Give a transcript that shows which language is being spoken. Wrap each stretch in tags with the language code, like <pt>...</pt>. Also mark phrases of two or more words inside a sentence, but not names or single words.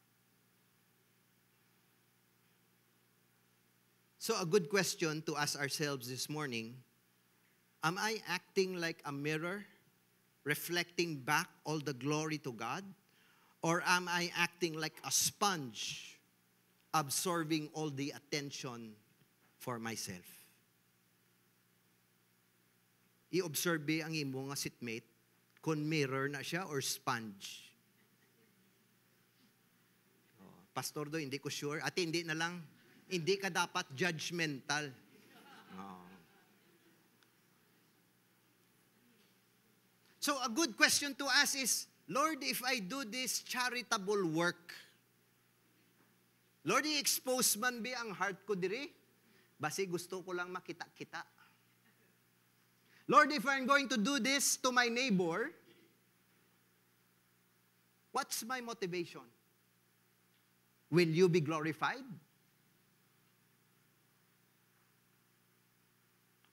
<en>So a good question to ask ourselves this morning, am I acting like a mirror, reflecting back all the glory to God? Or am I acting like a sponge, absorbing all the attention for myself?</en> <hil>I-observe ang imo nga sitmate kung mirror na siya or sponge. Pastor do, hindi ko sure. At hindi na lang, hindi ka dapat judgmental.</hil> <en>So a good question to ask is, Lord, if I do this charitable work, Lord,</en> <hil>i-expose man ba ang heart ko diri? Basi gusto ko lang makita-kita.</hil> <en>Lord, if I'm going to do this to my neighbor, what's my motivation? Will you be glorified?</en>